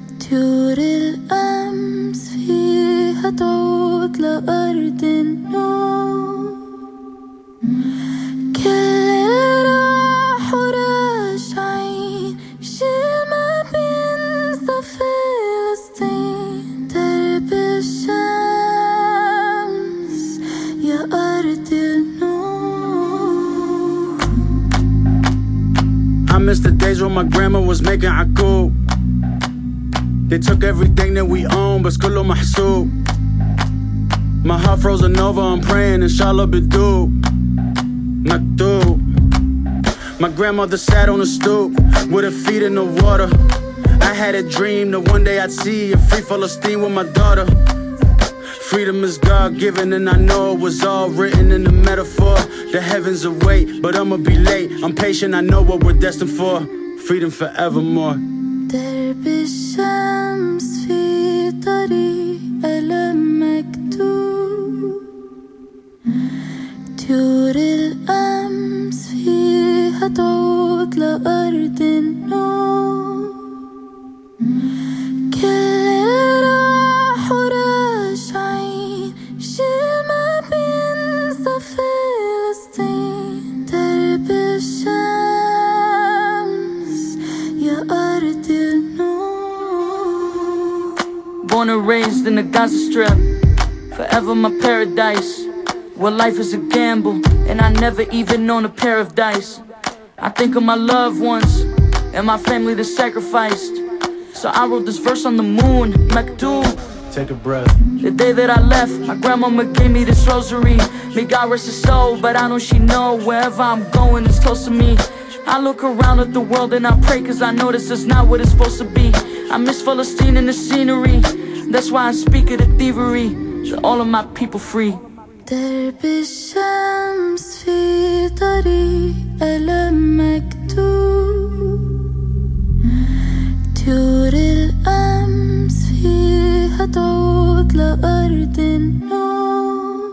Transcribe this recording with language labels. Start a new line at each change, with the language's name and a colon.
Arabic: طيور الأمس فيها تعود لأرض النوم كل راح وراجعين شي ما بينسى فلسطين درب الشمس يا أرض النوم
English: I miss the days when my grandma was making عكوب They took everything that we own, but
Arabic: كله محسوب.
English: My heart frozen over, I'm praying, inshallah
Arabic: بدوب. مكتوب.
English: My grandmother sat on a stoop with her feet in the water. I had a dream that one day I'd see a free Palestine with my daughter. Freedom is God-given, and I know it was all written in the metaphor. The heavens await, but I'ma be late. I'm patient, I know what we're destined for. Freedom forevermore.
Arabic: درب الشمس في طريق ألم مكتوب طيور الأمس فيها تعود لأرض النوم كل راح وراجعين شي ما بينسى فلسطين درب الشمس يا أرض
English: Born and raised in the Gaza Strip Forever my paradise Where life is a gamble And I never even known a pair of dice I think of my loved ones And my family that sacrificed So I wrote this verse on the moon Maktoub Take a breath The day that I left My grandmama gave me this rosary May God rest her soul But I know she know Wherever I'm going it's close to me I look around at the world and I pray Cause I know this is not what it's supposed to be I miss Palestine and the scenery That's why I speak of the thievery To all of my people free
Arabic: درب الشمس في طريق ألم مكتوب طيور الأمس فيها تعود لأرض النوم